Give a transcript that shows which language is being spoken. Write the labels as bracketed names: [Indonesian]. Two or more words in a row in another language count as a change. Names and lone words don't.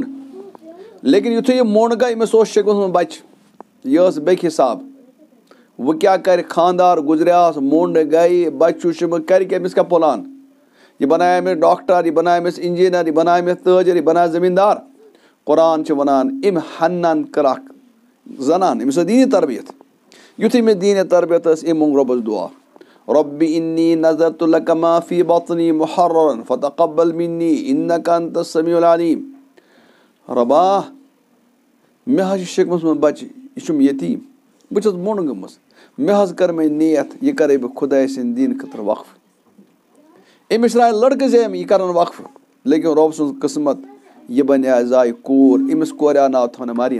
[Kashmiri] لیکِن یِتھُے یہِ موٚنٛڈ گٔے أمِس اوس شکمَس منٛز بَچہِ یہِ ٲس بیٚکہِ حِساب وۄنۍ کیٛاہ کَرِ خاندار گُزریوس موٚنٛڈ گٔے بَچہِ چھُ شکمہٕ کَرِ کیٛاہ أمِس کیٛاہ پٕلان. یہِ بَنایہِ أمِس ڈاکٹر یہِ بَنایہِ أمِس اِنجیٖنر یہِ بَنایہِ أمِس تٲجِر یہِ بَنایہِ زٔمیٖندار. قرآن چھُ وَنان أمۍ حنان کٔر اکھ زَنان أمِس ٲس دیٖنی تربیت. یِتھُے مےٚ دیٖنی تربیت ٲس أمۍ موٚنٛگ رۄبَس دُعا [Arabic] رۄبِّ اِنِّی نَظَرتُ لَکَ مَا فِی بَطْنِی مُحَرَّرًا فَتَقَبَّل مِنِّی اِنَّکَ أَنتَ السَّمِیعُ الْعَلیٖم. [Kashmiri] رۄبا مےٚ حظ چھُ شکمَس منٛز بَچہِ یہِ چھُم یتیٖم بہٕ چھَس موٚنٛڈ گٔمٕژ مےٚ حظ کٔر مےٚ نِیَت یہِ کَرے بہٕ خۄداے سٕنٛدِ دیٖنہٕ خٲطرٕ وقف. أمِس درٛاے لٔڑکہٕ زِ یہِ کَرَن وقفہٕ لیکِن رۄب سٕنٛز قٕسمت یہِ بَنے زایہِ کوٗر أمِس کورِ آو ناو تھاونہٕ مریم.